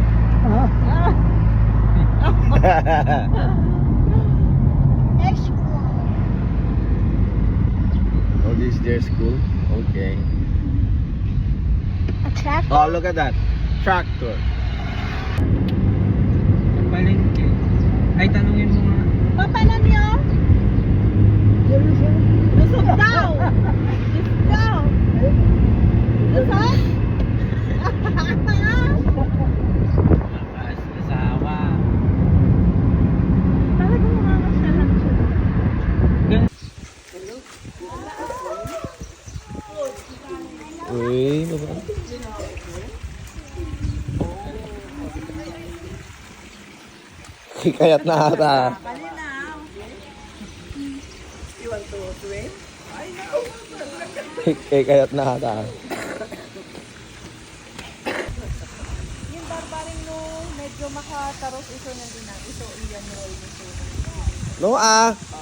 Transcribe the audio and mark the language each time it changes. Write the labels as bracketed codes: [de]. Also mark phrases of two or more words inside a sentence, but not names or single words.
[en] School. Oh, this is their school? Okay. A tractor? Oh, look at that. Tractor. [tl] Palengke. Ay, tanungin mo nga. Papalan niyo? Lusog daw. Lusog? Asawa. Talagang mamamasyalan siya. Uy, baba. [ilo] Kayat na ata. Kayat na ata. Yung barbaring no medyo makataros iso na din na. Iso iyan roll nito. Noah!